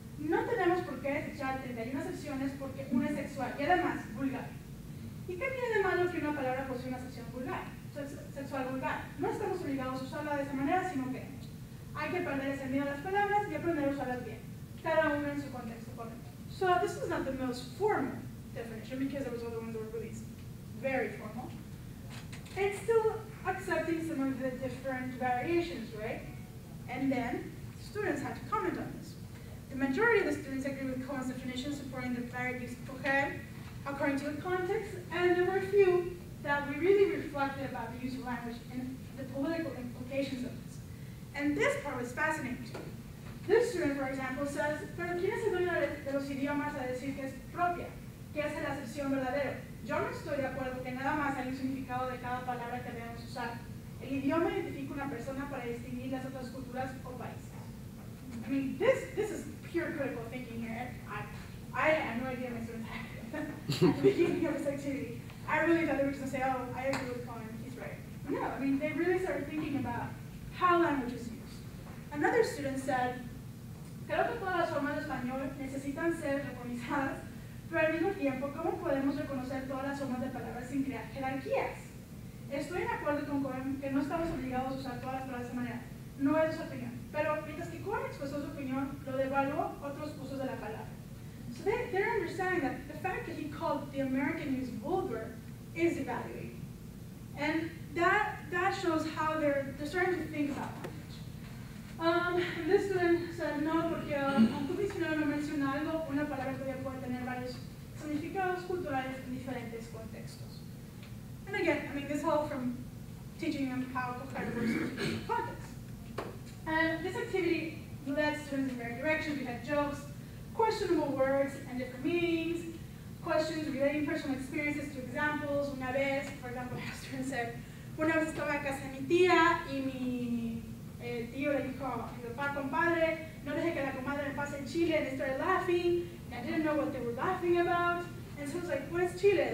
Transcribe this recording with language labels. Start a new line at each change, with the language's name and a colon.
Spanish: No tenemos por qué desechar 31 acepciones porque una es sexual y además vulgar. ¿Y qué tiene de malo que una palabra posee una acepción vulgar, sexual vulgar? No estamos obligados a usarla de esa manera, sino que hay que perder ese miedo a las palabras y aprender a usarlas bien, cada una en su contexto correcto.
English: So this is not the most formal definition because there was other ones that were really very formal. It's still accepting some of the different variations, right? And then students had to comment on this. The majority of the students agree with Cohen's definition, supporting the varied use of coger according to the context, and there were a few that we really reflected about the use of language and the political implications of this. And this part was fascinating to me. This student, for example, says,
Spanish: pero ¿quién es el dueño de los idiomas a decir que es propia? ¿Qué es la acepción verdadero? Yo no estoy de acuerdo que nada más hay un significado de cada palabra que debemos usar. El idioma identifica una persona para distinguir las otras culturas o países.
English: I mean, this is pure critical thinking here. I had no idea my students had at the beginning of this activity. I really thought they were just going to say, oh, I agree with Colin, he's right. No, I mean, they really started thinking about how language is used. Another student said,
Spanish: creo que todas las formas de español necesitan ser recognizadas, pero al mismo tiempo, ¿cómo podemos reconocer todas las formas de palabras sin crear jerarquías? Estoy de acuerdo con Cohen que no estamos obligados a usar todas las palabras de esa manera. No es su opinión. Pero mientras que Cohen expresó su opinión, lo devaluó otros usos de la palabra.
English: So they're understanding that the fact that he called the American use vulgar is evaluating. And that shows how they're starting to think about language. This student said,
Spanish: no, porque aunque un diccionario no menciona algo, una palabra todavía puede tener varios significados culturales en diferentes contextos.
English: And again, I mean, this all from teaching them how coger works in context. And this activity led students in various directions. We had jokes, questionable words and different meanings, questions relating personal experiences to examples.
Spanish: Una vez,
English: for example, a student said,
Spanish: una vez estaba en casa de mi tía y mi tío le dijo a mi papá, compadre, no deje que la comadre me pase el chile,
English: and they started laughing, and I didn't know what they were laughing about, and so I was like, what is chile?